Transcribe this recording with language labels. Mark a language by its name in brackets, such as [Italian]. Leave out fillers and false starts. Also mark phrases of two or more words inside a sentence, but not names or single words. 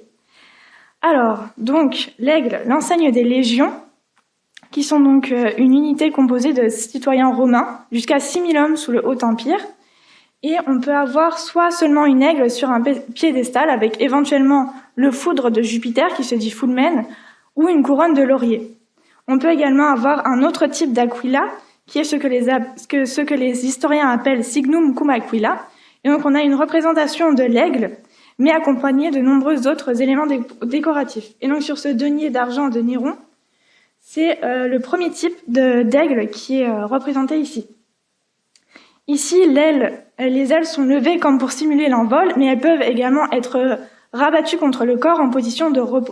[French] Alors, donc, l'aigle, l'enseigne des légions, qui sont donc une unité composée de citoyens romains, jusqu'à 6000 hommes sous le Haut-Empire. Et on peut avoir soit seulement une aigle sur un piédestal, avec éventuellement le foudre de Jupiter, qui se dit fulmen, ou une couronne de laurier. On peut également avoir un autre type d'aquila, qui est ce que les historiens appellent [Latin] signum cum aquila. [French] Et donc on a une représentation de l'aigle, mais accompagnée de nombreux autres éléments décoratifs. Et donc sur ce denier d'argent de Néron, c'est le premier type d'aigle qui est représenté ici. Ici, les ailes sont levées comme pour simuler l'envol, mais elles peuvent également être rabattues contre le corps en position de repos.